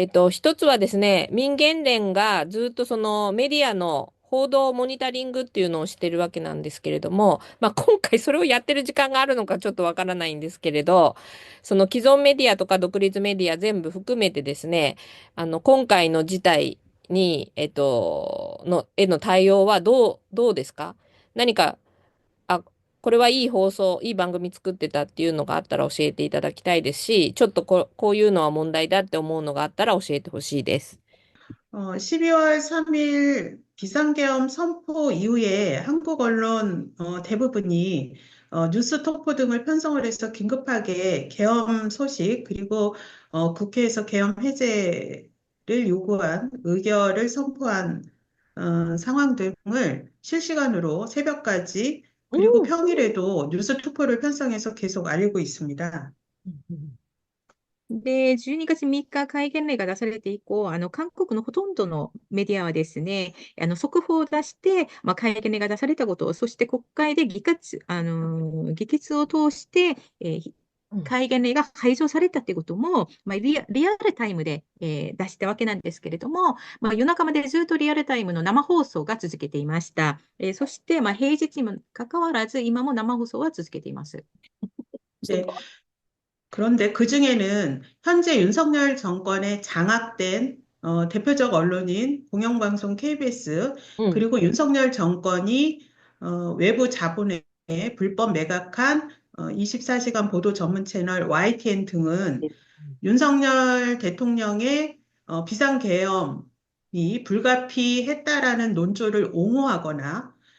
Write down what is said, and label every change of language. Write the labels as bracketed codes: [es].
[ja] 一つはですね、民建連がずっとそのメディアの報道モニタリングっていうのをしてるわけなんですけれども、今回それをやってる時間があるのかちょっとわからないんですけれど、その既存メディアとか独立メディア全部含めてですね、今回の事態に、への対応はどうですか？何か、これはいい放送、いい番組作ってたっていうのがあったら教えていただきたいですし、ちょっとこういうのは問題だって思うのがあったら教えてほしいです。 [ko] 12월 3일 비상계엄 선포 이후에 한국 언론 대부분이 뉴스토프 등을 편성을 해서 긴급하게 계엄 소식 그리고 국회에서 계엄 해제를 요구한 의결을 선포한 상황 등을 실시간으로 새벽까지 그리고 평일에도 뉴스토프를 편성해서 계속 알리고 있습니다. [ja] で、12月3日戒厳令が出されて以降、韓国のほとんどのメディアはですね、速報を出して、戒厳令が出されたことを、そして国会で議決を通して、戒厳令が解除されたということも、リアルタイムで、出したわけなんですけれども、夜中までずっとリアルタイムの生放送が続けていました。そして、平日にもかかわらず、今も生放送は続けています。 [ko] 네. 그런데 그중에는 현재 윤석열 정권에 장악된 대표적 언론인 공영방송 KBS 그리고 윤석열 정권이 외부 자본에 불법 매각한 24시간 보도 전문 채널 YTN 등은 윤석열 대통령의 비상계엄이 불가피했다라는 논조를 옹호하거나